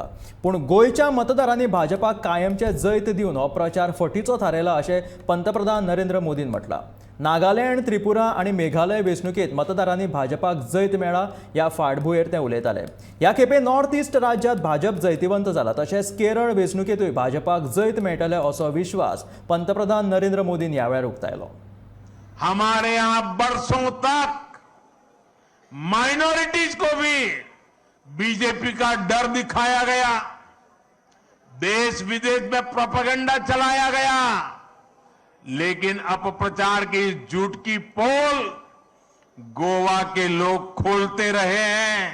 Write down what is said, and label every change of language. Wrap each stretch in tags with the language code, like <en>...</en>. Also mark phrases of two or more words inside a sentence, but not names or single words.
<kok>पूण गोंयच्या मतदारांनी भाजपाक कायमचे जैत दिवन हो प्रचार फटीचो थारयला अशें पंतप्रधान नरेंद्र मोदीन म्हटलां। नागालँड, त्रिपुरा आणि मेघालय वेंचणुकेत मतदारांनी भाजपाक जैत मेळ्ळा ह्या फाटभुंयेर ते उलयताले। ह्या खेपे नॉर्थ ईस्ट राज्यांत भाजप जैतिवंत जाला, तशेंच केरळ वेंचणुकेतूय भाजपाक जैत मेळटले असो विश्वास पंतप्रधान नरेंद्र मोदीन ह्या वेळार उक्तायलो।</kok> <hi>हमारे यहां बरसों तक माइनॉरिटीज को भी बीजेपी का डर दिखाया गया, देश विदेश में प्रोपेगेंडा चलाया गया, लेकिन अपप्रचार की इस झूठ की पोल गोवा के लोग खोलते रहे हैं।</hi>